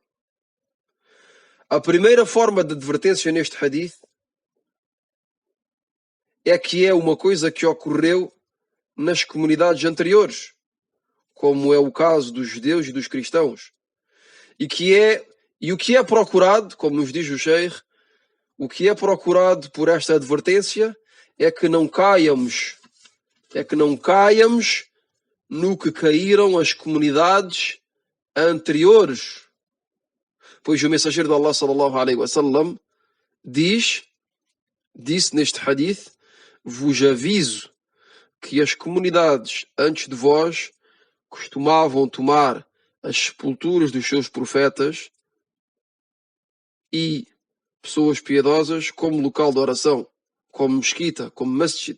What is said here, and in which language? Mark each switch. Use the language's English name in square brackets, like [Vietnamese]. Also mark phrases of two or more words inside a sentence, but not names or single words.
[Portuguese] A primeira forma de advertência neste hadith é que é uma coisa que ocorreu nas comunidades anteriores, como é o caso dos judeus e dos cristãos, e o que é procurado, como nos diz o Sheikh, o que é procurado por esta advertência é que não caiamos no que caíram as comunidades anteriores. Pois o mensageiro de Allah [Arabic] صلى الله عليه وسلم [Portuguese] disse neste hadith: vos aviso que as comunidades antes de vós costumavam tomar as sepulturas dos seus profetas e pessoas piedosas como local de oração, como mesquita, como masjid.